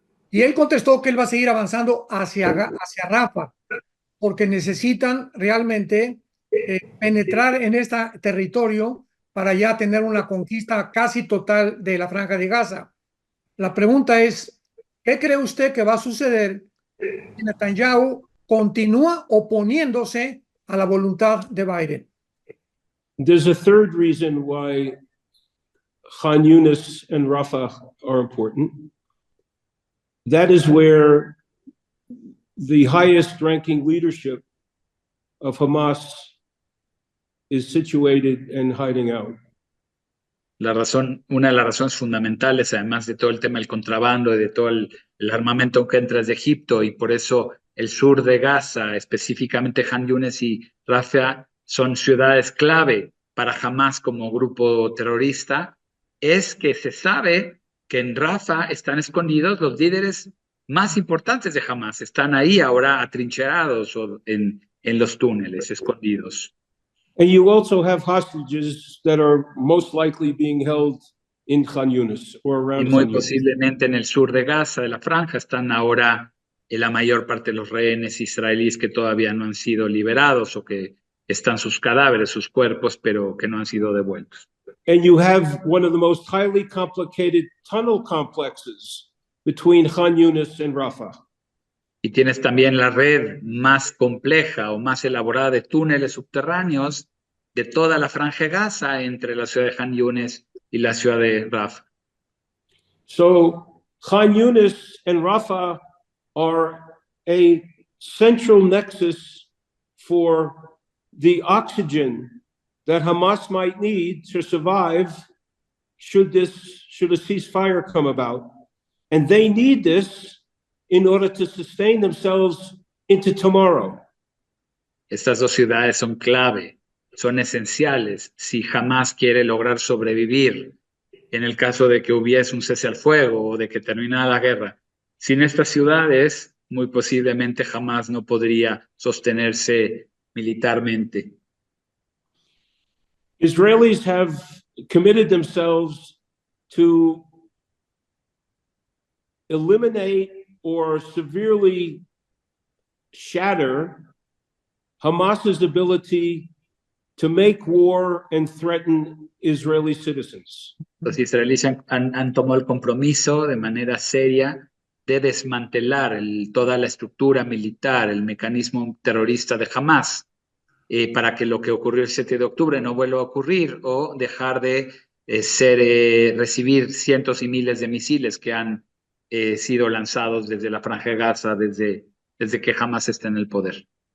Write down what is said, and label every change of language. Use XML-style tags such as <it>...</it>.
<es>Y él contestó que él va a seguir avanzando hacia Rafah, porque necesitan realmente penetrar en este territorio para ya tener una conquista casi total de la Franja de Gaza. La pregunta es, ¿qué cree usted que va a suceder si Netanyahu continúa oponiéndose a la voluntad de Biden?</es> <en>There's a third reason why Khan Yunis and Rafah are important. That is where the highest ranking leadership of Hamas is situated and hiding out.</en> <es>Una de las razones fundamentales, además de todo el tema del contrabando y de todo el armamento que entra desde Egipto, y por eso el sur de Gaza, específicamente Han Yunis y Rafah, son ciudades clave para Hamas como grupo terrorista, es que se sabe que en Rafah están escondidos los líderes más importantes de Hamas, están ahí ahora atrincherados o en los túneles, escondidos.</es> <en>And you also have hostages that are most likely being held in Khan Yunis or</en> <es>Y</es> <en>around</en> <es>muy</es> <en>Khan Yunis.</en> <es>posiblemente en el sur de Gaza, de la franja, están ahora la mayor parte de los rehenes israelíes que todavía no han sido liberados o que están sus cadáveres, sus cuerpos, pero que no han sido devueltos.</es> <en>And you have one of the most highly complicated tunnel complexes between Khan Yunis and Rafah.</en> <es>Y tienes también la red más compleja o más elaborada de túneles subterráneos de toda la franja de Gaza entre la ciudad de Han Yunis y la ciudad de Rafah.</es> <en>So Khan Yunis and Rafah are a central nexus for the oxygen that Hamas might need to survive should a ceasefire come about. And they need this in order to sustain themselves into tomorrow.</en> <es>Estas dos ciudades son clave, son esenciales si Hamas quiere lograr sobrevivir en el caso de que hubiese un cese al fuego o de que terminara la guerra. Sin estas ciudades, muy posiblemente Hamas no podría sostenerse militarmente.</es> <en>Israelis have committed themselves to eliminate or severely shatter Hamas's ability to make war and threaten Israeli citizens.</en> <es>Los israelíes han tomado el compromiso de manera seria de desmantelar toda la estructura militar, el mecanismo terrorista de Hamas, para que lo que ocurrió el 7 de octubre no vuelva a ocurrir o dejar de recibir cientos y miles de misiles que han sido lanzados desde la franja de Gaza, desde que Hamas está en el poder.</es>